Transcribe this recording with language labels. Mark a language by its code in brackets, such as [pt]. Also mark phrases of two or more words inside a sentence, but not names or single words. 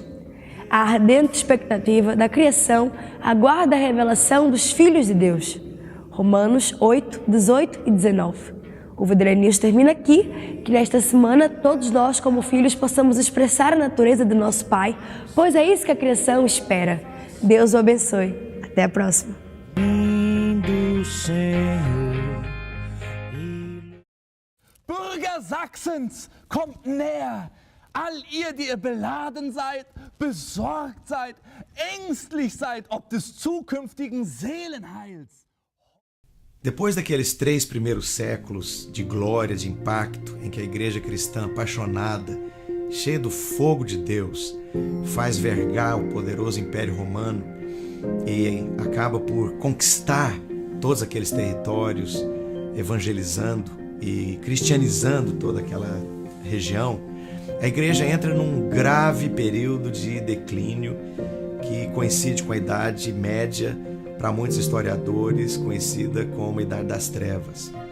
[pt] A ardente expectativa da criação aguarda a revelação dos filhos de Deus. Romanos 8, 18 e 19. O Videira News termina aqui, que nesta semana todos nós como filhos possamos expressar a natureza do nosso Pai, pois é isso que a criação espera. Deus o abençoe. Até a próxima. [de] Bürger Sachsens, kommt näher! All ihr, die ihr beladen seid, besorgt seid, ängstlich seid, ob des zukünftigen Seelenheils. [pt] Depois daqueles 3 primeiros séculos de glória, de impacto, em que a igreja cristã apaixonada, cheia do fogo de Deus, faz vergar o poderoso Império Romano e acaba por conquistar todos aqueles territórios, evangelizando e cristianizando toda aquela região, a igreja entra num grave período de declínio que coincide com a Idade Média, para muitos historiadores, conhecida como a Idade das Trevas.